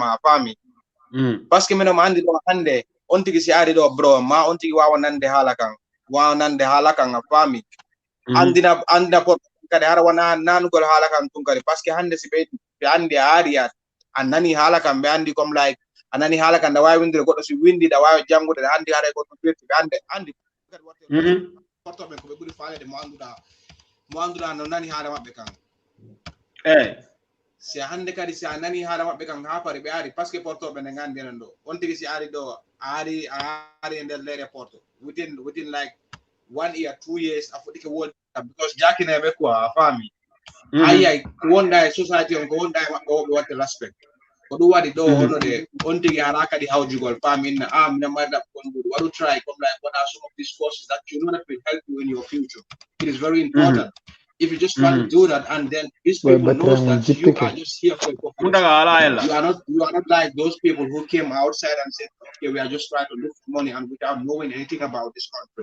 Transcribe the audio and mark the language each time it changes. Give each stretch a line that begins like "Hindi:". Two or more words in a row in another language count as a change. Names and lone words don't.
Fula: ma a faami par ce que mino mo andi ɗo hande on tigi si ari ɗo bro ma on tigi wawa nande haala kan a faami andina por kadi hara wona nanugol haala kan tun kadi par ce que hande si ɓe andi a ari a nani haala kan ɓe andi comme like a nani haala kan da wawi windire goɗɗo si windi da wawi jangude da andi haara goɗɗo firti ɓe andi kadi portoɓe ko ɓe ɓuuri faalede mo anduɗa no nani haala maɓɓe kan si hande kadi si a nani haala maɓɓe kan ha pari ɓe ari par ce que portoɓe nde gandi enen ɗo on tigi si ari ɗo ari e nder leyɗe porto
English: within like
Fula: 1 year 2 years a fuɗɗike wolde because jakineɓe quoi a faami ayay ko wonda e society on ko wonda e maɓɓe woɓe watte respect ko ɗum waɗi ɗo hono de on tigi hara kadi hawjugol faminna minen mayɗa on ɓuuri waɗu try comme
English: like what are some of these courses that you know that will help you in your future. It is very important. If you just try to do that and then these people knows that you are just here for a purpose. You are not like those people who came outside and said, okay, we are just trying to look for money and without knowing anything about this country.